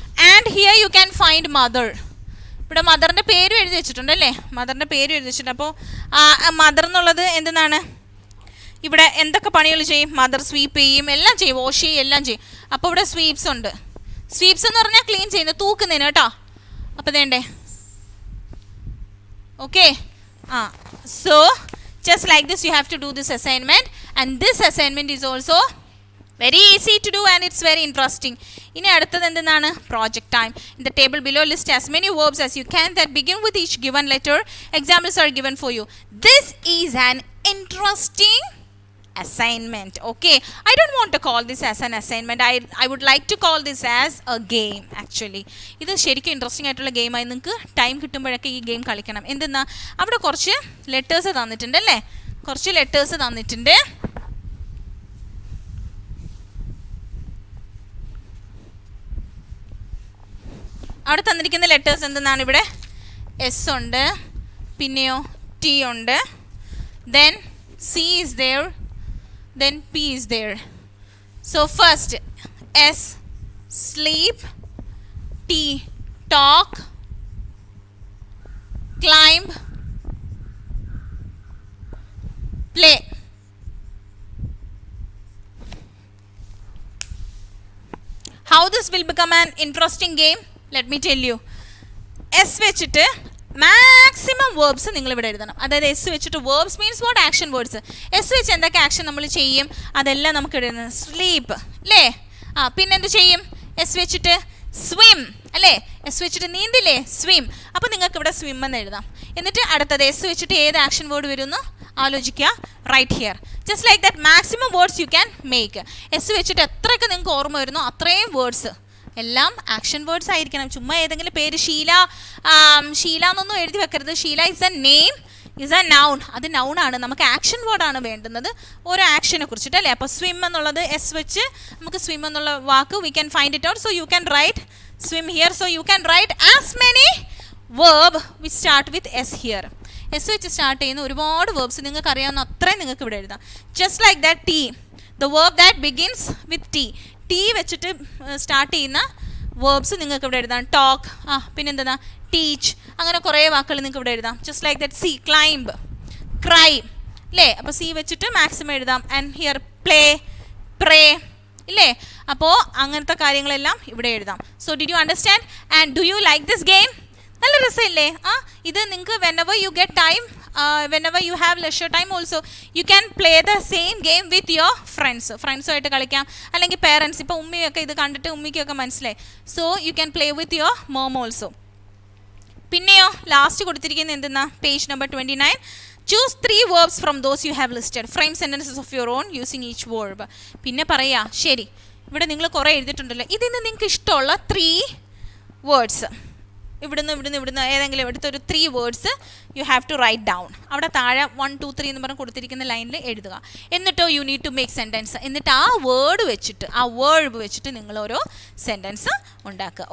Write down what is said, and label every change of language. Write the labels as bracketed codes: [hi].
[en] And here you can find mother. [ml] ഇവിടെ മദറിൻ്റെ പേരും എഴുതി വെച്ചിട്ടുണ്ട് അല്ലേ? മദറിൻ്റെ പേരും എഴുതി വെച്ചിട്ടുണ്ട്. അപ്പോൾ മദർ എന്നുള്ളത് എന്തെന്നാണ്? ഇവിടെ എന്തൊക്കെ പണികൾ ചെയ്യും? മദർ സ്വീപ്പ് ചെയ്യും, എല്ലാം ചെയ്യും, വാഷ് ചെയ്യും, എല്ലാം ചെയ്യും. അപ്പോൾ ഇവിടെ സ്വീപ്സ് ഉണ്ട്. സ്വീപ്സ് എന്ന് പറഞ്ഞാൽ ക്ലീൻ ചെയ്യുന്നത്, തൂക്കുന്നതിന് കേട്ടോ. അപ്പോൾ വേണ്ടേ? [en] Okay, so just like this you have to do this assignment, and this assignment is also very easy to do and it's very interesting. [ml] ഇനി അടുത്തത് എന്താണ്? [en] project time. In the table below list as many verbs as you can that begin with each given letter. Examples are given for you. This is an interesting assignment. Okay, I don't want to call this as an assignment. I would like to call this as a game actually. [ml] ഇത് ശരിക്കും interesting ആയിട്ടുള്ള ഗെയിമായി. നിങ്ങൾക്ക് time കിട്ടുമ്പോഴൊക്കെ ഈ game കളിക്കണം. എന്തെന്നാ, അവിടെ കുറച്ച് ലെറ്റേഴ്സ് തന്നിട്ടുണ്ട് അല്ലേ? കുറച്ച് ലെറ്റേഴ്സ് തന്നിട്ടുണ്ട്. അവിടെ തന്നിരിക്കുന്ന ലെറ്റേഴ്സ് എന്തെന്നാണ്? ഇവിടെ S ഉണ്ട്, പിന്നെയോ T ഉണ്ട്, [en] then C is there, then P is there. So first S, sleep, T, talk, climb, play. How this will become an interesting game? Let me tell you. [ml] S വെച്ചിട്ട് maximum verbs നിങ്ങൾ ഇവിടെ എഴുതണം. അതായത് S വെച്ചിട്ട് verbs [en] Means what? [ml] Action words. S വെച്ച് എന്തൊക്കെ action നമ്മൾ ചെയ്യും അതെല്ലാം നമുക്ക് എഴുതുന്നത്. സ്ലീപ്പ് അല്ലേ? പിന്നെന്ത് ചെയ്യും? S വെച്ചിട്ട് സ്വിം അല്ലേ? S വെച്ചിട്ട് നീന്തില്ലേ? സ്വിം. അപ്പോൾ നിങ്ങൾക്ക് ഇവിടെ സ്വിം എന്ന് എഴുതാം. എന്നിട്ട് അടുത്തത് S വെച്ചിട്ട് ഏത് ആക്ഷൻ വേർഡ് വരുമെന്ന് ആലോചിക്കുക. [en] Right here. Just like that maximum words you can make. [ml] S വെച്ചിട്ട് എത്രയൊക്കെ നിങ്ങൾക്ക് ഓർമ്മ വരുന്നോ അത്രയും വേർഡ്സ് എല്ലാം ആക്ഷൻ വേർഡ്സ് ആയിരിക്കണം. ചുമ്മാ ഏതെങ്കിലും പേര് ഷീല എന്നൊന്നും എഴുതി വെക്കരുത്. [en] Sheela is a name, is a noun. [ml] അത് നൗണാണ്. നമുക്ക് ആക്ഷൻ വേർഡാണ് വേണ്ടുന്നത്, ഓരോ ആക്ഷനെ കുറിച്ചിട്ട് അല്ലേ? അപ്പോൾ സ്വിം എന്നുള്ളത് S വെച്ച് നമുക്ക് സ്വിം എന്നുള്ള വാക്ക് [en] We can find it out. So you can write swim here. So you can write as many verb which start with S here. [ml] S വെച്ച് സ്റ്റാർട്ട് ചെയ്യുന്ന ഒരുപാട് വേർബ്സ് നിങ്ങൾക്ക് അറിയാവുന്ന അത്രയും നിങ്ങൾക്ക് ഇവിടെ എഴുതാം. [en] Just like that T, the verb that begins with T. [ml] T വെച്ചിട്ട് സ്റ്റാർട്ട് ചെയ്യുന്ന വേർബ്സ് നിങ്ങൾക്ക് ഇവിടെ എഴുതാം. ടോക്ക്, പിന്നെന്താ ടീച്ച്, അങ്ങനെ കുറേ വാക്കുകൾ നിങ്ങൾക്ക് ഇവിടെ എഴുതാം. [en] just like that [ml] C, climb, cry അല്ലേ? അപ്പോൾ C വെച്ചിട്ട് മാക്സിമം എഴുതാം. [en] and here play, pray [ml] ഇല്ലേ? അപ്പോൾ അങ്ങനത്തെ കാര്യങ്ങളെല്ലാം ഇവിടെ എഴുതാം. [en] So did you understand and do you like this game? [ml] നല്ല രസമില്ലേ? ഇത് നിങ്ങൾക്ക് [en] whenever you get time, whenever you have leisure time also, you can play the same game with your friends. [ml] ഫ്രണ്ട്സുമായിട്ട് കളിക്കാം, അല്ലെങ്കിൽ പേരൻസ്. ഇപ്പോൾ ഉമ്മിയൊക്കെ ഇത് കണ്ടിട്ട് ഉമ്മിക്കൊക്കെ മനസ്സിലായി. [en] So you can play with your mom also. [ml] പിന്നെയോ ലാസ്റ്റ് കൊടുത്തിരിക്കുന്നത് എന്തെന്നാ? [en] Page number 29. Choose 3 verbs from those you have listed. Frame sentences of your own using each verb. [ml] പിന്നെ പറയാ, ശരി ഇവിടെ നിങ്ങൾ കുറേ എഴുതിയിട്ടുണ്ടല്ലോ, ഇതിൽ നിന്ന് നിങ്ങൾക്ക് ഇഷ്ടമുള്ള 3 വേർഡ്സ് ഇവിടുന്ന് ഏതെങ്കിലും എടുത്തൊരു 3 words [en] You have to write down. [ml] അവിടെ താഴെ 1, 2, 3 എന്ന് പറഞ്ഞ് കൊടുത്തിരിക്കുന്ന ലൈനിൽ എഴുതുക. എന്നിട്ടോ [en] You need to make sentence. [ml] എന്നിട്ട് ആ വേർഡ് വെച്ചിട്ട്, ആ വേർഡ് വെച്ചിട്ട് നിങ്ങൾ ഓരോ സെൻറ്റൻസ് ഉണ്ടാക്കുക.